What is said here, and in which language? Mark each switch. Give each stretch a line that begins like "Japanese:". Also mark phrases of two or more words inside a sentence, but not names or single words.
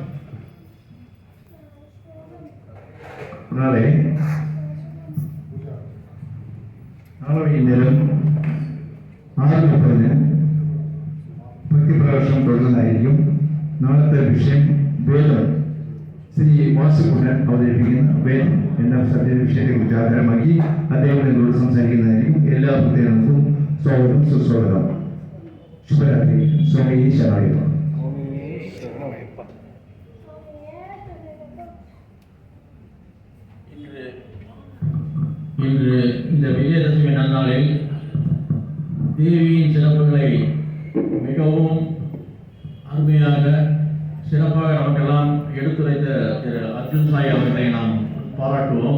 Malayalam: നാളെ വൈകുന്നേരം 6:30 ഭക്തിപ്രകാശം തുടർന്നതായിരിക്കും. നാളത്തെ വിഷയം വേദം. ശ്രീ വാസുകുമാരൻ അവതരിപ്പിക്കുന്ന വേദം എന്ന സബ്ജക്ട് വിഷയത്തെക്കുറിച്ച് ആധാരമാക്കി അദ്ദേഹം നിങ്ങളോട് സംസാരിക്കുന്നതായിരിക്കും. എല്ലാ ഭക്തജനങ്ങൾക്കും സ്വാഗതം, സുസ്വാഗതം. ശുഭരാത്രി. സ്വാമി ശരണായ്യപ്പ.
Tamil: இன்று இந்த விஜயதசமி நன்னாளில் தேவியின் சிறப்புகளை மிகவும் அருமையாக சிறப்பாக நமக்கெல்லாம் எடுத்துரைத்த திரு அர்ஜுன் சாய் அவர்களை நாம் பாராட்டுவோம்.